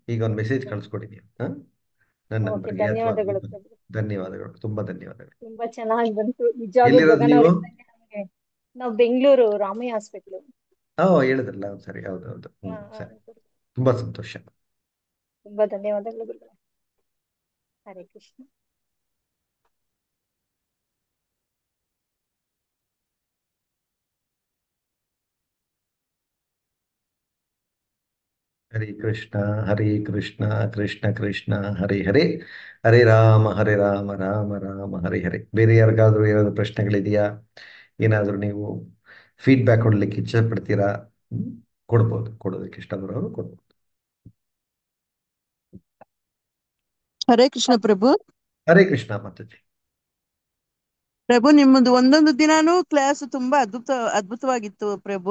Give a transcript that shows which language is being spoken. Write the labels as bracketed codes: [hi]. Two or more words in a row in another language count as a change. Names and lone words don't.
[kn] ಈಗ ಒಂದು ಮೆಸೇಜ್ ಕಳಿಸ್ಕೊಡಿ ನೀವು ನನ್ನ ನಂಬರ್ಗೆ ಅಥವಾ ಧನ್ಯವಾದಗಳು ಪ್ರಭು. ಧನ್ಯವಾದಗಳು, ತುಂಬಾ ಧನ್ಯವಾದಗಳು. ತುಂಬಾ ಚೆನ್ನಾಗಿ ಬಂತು ನಿಜವಾಗ್ಲೂ. ಎಲ್ಲಿರೋದು ಗಗನ್ ನೀವು? ಅವ್ರಿಂದ ನಮ್ಗೆ ನಾವು ಬೆಂಗಳೂರು ರಾಮಯ್ಯ ಹಾಸ್ಪಿಟ್ಲು. ಹೇಳಿದ್ರಲ್ಲ, ಸರಿ. ಹೌದೌದು. ಸರಿ, ತುಂಬಾ ಸಂತೋಷ. ತುಂಬಾ ಧನ್ಯವಾದಗಳು ಗುರುಗಳೇ. ಹರೇ ಕೃಷ್ಣ. ಹರೇ ಕೃಷ್ಣ ಹರೇ ಕೃಷ್ಣ ಕೃಷ್ಣ ಕೃಷ್ಣ ಹರೇ ಹರೇ, ಹರೇ ರಾಮ ಹರೇ ರಾಮ ರಾಮ ರಾಮ ಹರೇ ಹರೇ. ಬೇರೆ ಯಾರಿಗಾದ್ರೂ ಏನಾದ್ರು ಪ್ರಶ್ನೆಗಳಿದೆಯಾ? ಏನಾದರೂ ನೀವು ಫೀಡ್ಬ್ಯಾಕ್ ಕೊಡ್ಲಿಕ್ಕೆ ಇಚ್ಛೆ ಪಡ್ತೀರಾ? ಕೊಡ್ಬೋದು, ಕೊಡೋದಕ್ಕೆ ಇಷ್ಟಪಡೋರು ಕೊಡ್ಬೋದು. ಹರೇ ಕೃಷ್ಣ ಪ್ರಭು. ಹರೇ ಕೃಷ್ಣ ಮಾತಾಜಿ. ಪ್ರಭು, ನಿಮ್ಮದು ಒಂದೊಂದು ದಿನಾನೂ ಕ್ಲಾಸ್ ತುಂಬಾ ಅದ್ಭುತವಾಗಿತ್ತು ಪ್ರಭು.